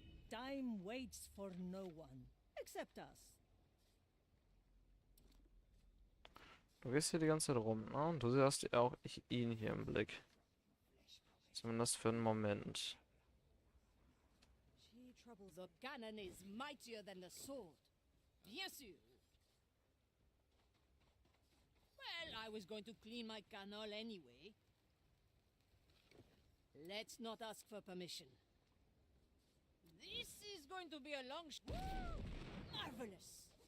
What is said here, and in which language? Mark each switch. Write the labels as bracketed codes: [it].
[en] Time waits for no one, except us. [de] Du gehst hier die ganze Zeit rum, ne? Und du hast auch ihn hier im Blick. Zumindest für einen Moment. [en] She troubles The cannon is mightier than the sword. [fr] Bien sûr. [en] Well, I was going to clean my canal anyway. Let's not ask for permission. This is going to be a long marvelous.